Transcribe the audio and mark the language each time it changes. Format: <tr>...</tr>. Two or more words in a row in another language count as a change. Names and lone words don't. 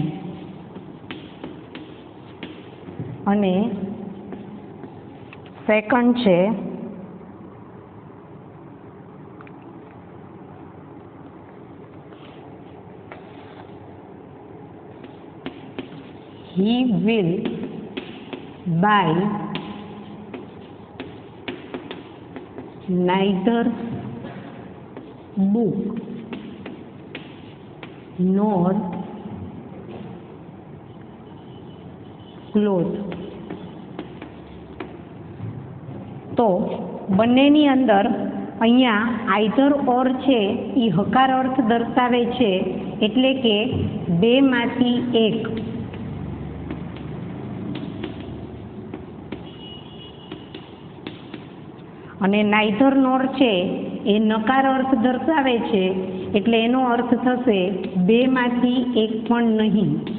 <gu>અને સેકન્ડ છે</gu> <en>he will buy neither book nor cloth.</en> <gu>તો બંનેની અંદર અહીંયા</gu> <en>either or</en> <gu>છે એ હકાર અર્થ દર્શાવે છે, એટલે કે બેમાંથી એક. અને</gu> <en>neither nor</en> <gu>છે એ નકાર અર્થ દર્શાવે છે, એટલે એનો અર્થ થશે બેમાંથી એક પણ નહીં.</gu>